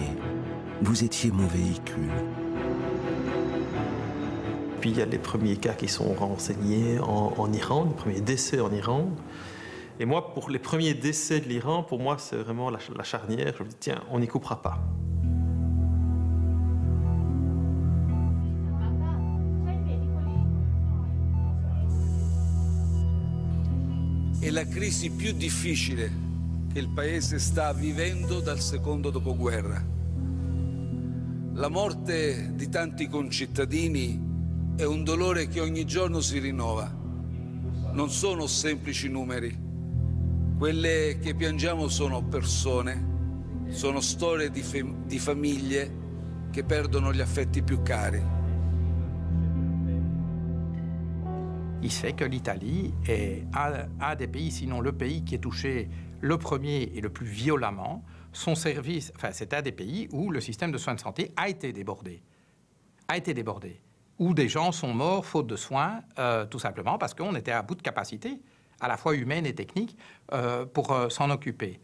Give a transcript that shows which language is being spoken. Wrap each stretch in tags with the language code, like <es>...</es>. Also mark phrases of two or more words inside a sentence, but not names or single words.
<fr>Vous étiez mon véhicule. Puis il y a les premiers cas qui sont renseignés en Iran, les premiers décès en Iran. Et moi, pour les premiers décès de l'Iran, pour moi, c'est vraiment la charnière. Je me dis, tiens, on n'y coupera pas.</fr> <it>È la crisi più difficile che il Paese sta vivendo dal secondo dopoguerra. La morte di tanti concittadini è un dolore che ogni giorno si rinnova. Non sono semplici numeri. Quelle che piangiamo sono persone, sono storie di famiglie che perdono gli affetti più cari.</it> <fr>Il se fait que l'Italie est un des pays, sinon le pays qui est touché le premier et le plus violemment. Son service, enfin, c'est un des pays où le système de soins de santé a été débordé. Où des gens sont morts faute de soins, tout simplement parce qu'on était à bout de capacité, à la fois humaine et technique, pour s'en occuper.</fr>